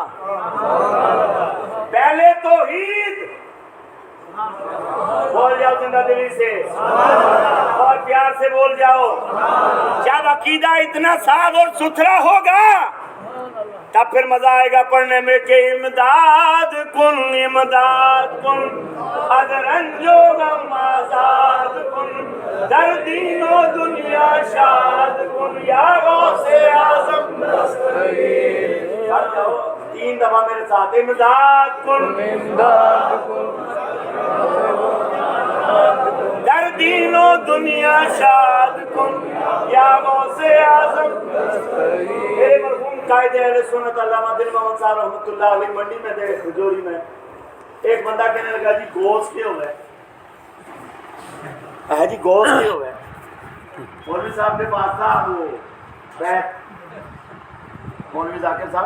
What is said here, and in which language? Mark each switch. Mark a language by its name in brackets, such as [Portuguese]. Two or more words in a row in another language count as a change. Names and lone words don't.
[Urdu] پہلے توحید. بول جاؤ زندہ دلی سے اور پیار سے بول جاؤ. جب عقیدہ اتنا صاف اور ستھرا ہوگا تب پھر مزہ آئے گا پڑھنے میں کہ [Persian] امداد کن از رنج و غم آزاد کن در دین و دنیا شاد کن یا غوث اعظم. [Urdu] 3 دفعہ میرے ساتھ [Persian] امداد کن در دین و دنیا شاد کن یا غوث اعظم. [Urdu] میرے مرحوم قائد اہل سنت علامہ دل محمد صاحب رحمۃ اللہ علیہ منڈی میں تھے کھجوری میں. ایک بندہ کہنے لگا جی گوشت کے ہو گئے جی گوشت کے ہو گئے. مولوی صاحب کے پاس تھا وہ بیت مولوی ذاکر صاحب.